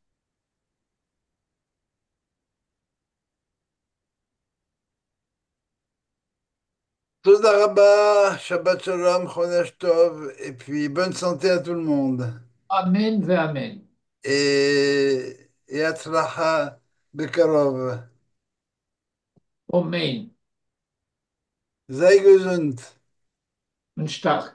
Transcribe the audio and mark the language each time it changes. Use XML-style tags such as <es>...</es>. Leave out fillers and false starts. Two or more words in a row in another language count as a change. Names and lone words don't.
<he>תודה רבה, שבת שלום, חודש טוב,</he> <fr>et puis bonne santé à tout le monde.</fr> <he>אמן ואמן. Et הצלחה בקרוב. Amen.</he> <de>Sei gesund. Und stark.</de>